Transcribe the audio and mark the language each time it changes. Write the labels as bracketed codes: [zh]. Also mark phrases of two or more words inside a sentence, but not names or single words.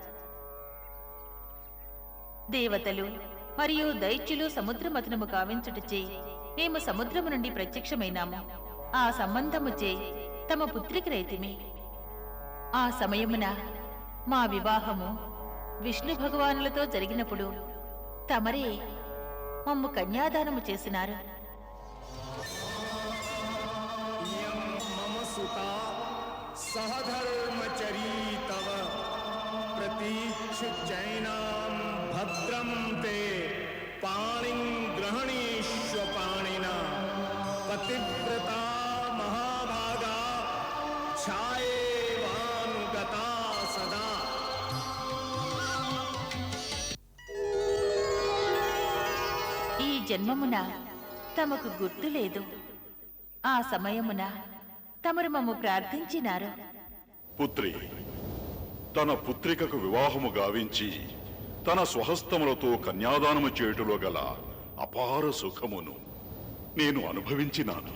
[te] దేవతలు మరియు దైత్యులు సముద్రమథనము కావించుటచే మేము సముద్రము నుండి ప్రత్యక్షమైనాము. ఆ సంబంధముచే తమ పుత్రిక రైతిమి. ఆ సమయమున మా వివాహము విష్ణు భగవానులతో జరిగినప్పుడు తమరే మమ్ము కన్యాదానము చేసినారు. [sa] मम सुता सहधर्मचरी तव प्रतीक्षुचैनां भद्रं ते पाणिं ग्रहणीष्व पाणिना पतिव्रता महाभागा छायेवानुगता सदा. [te] ఈ జన్మమున తమకు గుర్తు లేదు. ఆ సమయమున తమరు మమ్ము ప్రార్థించినారు. పుత్రి, తన పుత్రికకు వివాహము గావించి తన స్వహస్తములతో కన్యాదానము చేయుటలో గల అపార సుఖమును నేను అనుభవించినాను.